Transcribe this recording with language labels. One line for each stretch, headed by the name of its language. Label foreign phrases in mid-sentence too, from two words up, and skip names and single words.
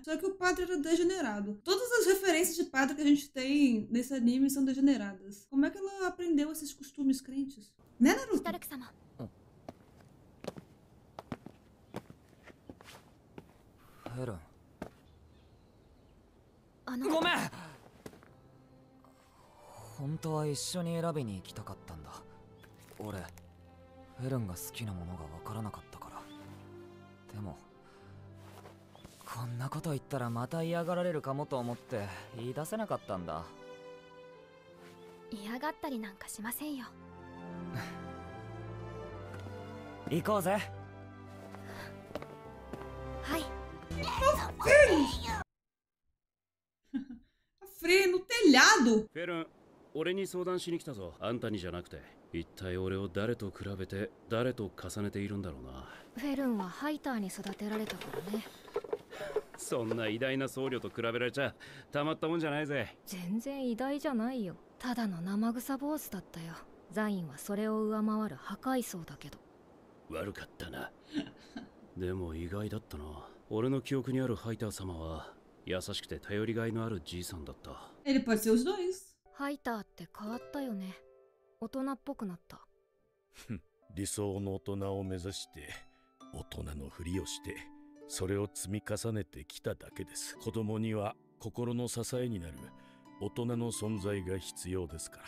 Portuguese: Só que o padre era degenerado. Todas as referências de padre que a gente tem nesse anime são degeneradas. Como é que ela aprendeu esses costumes crentes? Né, Naruto?
Japanese: フェルン。ごめん。本当は一緒に選びに行きたかったんだ。俺フェルンが好きなものが分からなかったから。でもこんなこと言ったらまた嫌がられるかもと思って言い出せなかったんだ。嫌がったりなんかしませんよ。行こうぜ。はい。
Portuguese: Frieren no telhado!
Japanese: フェルン、俺に相談しに来たぞ。あんたにじゃなくて、一体俺を誰と比べて誰と重ねているんだろうな。フェルンはハイターに育てられたからね。そんな偉大な僧侶と比べられちゃたまったもんじゃないぜ。全然偉大じゃないよ。ただの生臭坊主だったよ。ザインはそれを上回る破壊層だけど。悪かったな。でも意外だったな。俺の記憶にあるハイター様は優しくて頼りがいのあるじいさんだった。
Portuguese: Ele pode ser os dois.
Japanese: ハイターって変わったよね。大人っぽくなった。理想の大人を目指して大人のふりをしてそれを積み重ねてきただけです。子供には心の支えになる大人の存在が必要ですから。